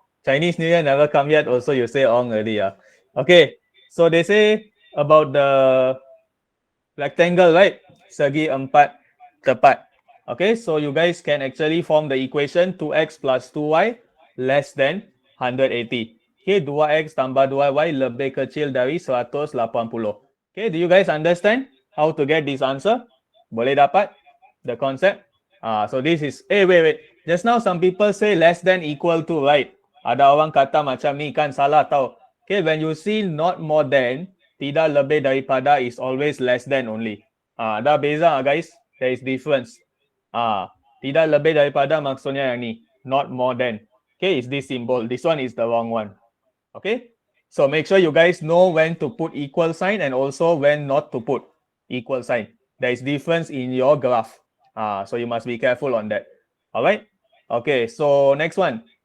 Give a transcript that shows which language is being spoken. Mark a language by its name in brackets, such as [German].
[English] Chinese New Year never come yet. Also, you say Ong already. Okay, so they say about the rectangle, right? [Malay] Segi empat tepat. [English] Okay, so you guys can actually form the equation 2x plus 2y less than 180. [Malay] Okay, 2x tambah 2y lebih kecil dari 180. [English] Okay, do you guys understand how to get this answer? [Malay] Boleh dapat [English] the concept? So this is, wait. Just now some people say less than equal to, right? [Malay] Ada orang kata macam ni kan salah tau. [English] Okay, when you see not more than, tidak lebih daripada is always less than only. [Malay] Ada beza [English] guys. There is difference. [Malay] Tidak lebih daripada maksudnya yang ni. [English] Not more than. Okay, is this symbol. This one is the wrong one. Okay. So make sure you guys know when to put equal sign and also when not to put equal sign. There is difference in your graph. So you must be careful on that. All right. Okay. So next one.